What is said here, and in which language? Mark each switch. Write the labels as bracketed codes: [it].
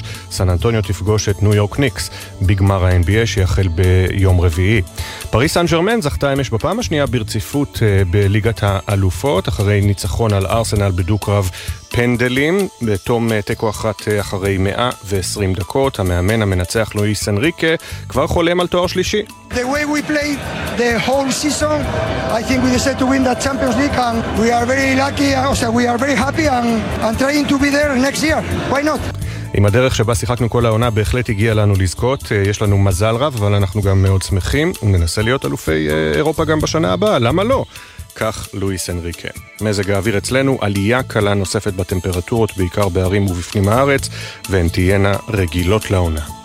[he] סן אנטוניו תפגוש את ניו יורק ניקס בגמר ה-NBA שיחל ביום רביעי. פריס סן ז'רמן זכתה אמש בפעם השנייה ברציפות בליגת האלופות אחרי ניצחון על ארסנל בדו-קרב פנדלים בתום תיקו אחת אחרי 120 דקות. המאמן המנצח לואיס אנריקה כבר חולם על תואר שלישי. [en] The way we played the whole season, I think we deserve to win the Champions League and we are very lucky, also we are very happy and trying to be there next year. Why not? [he] עם הדרך שבה שיחקנו כל העונה בהחלט הגיע לנו לזכות, יש לנו מזל רב, אבל אנחנו גם מאוד שמחים וננסה להיות אלופי אירופה גם בשנה הבאה, למה לא? כך לואיס אנריקה. מזג האוויר אצלנו, עלייה קלה נוספת בטמפרטורות, בעיקר בערים ובפנים הארץ, והן תהיינה רגילות לעונה.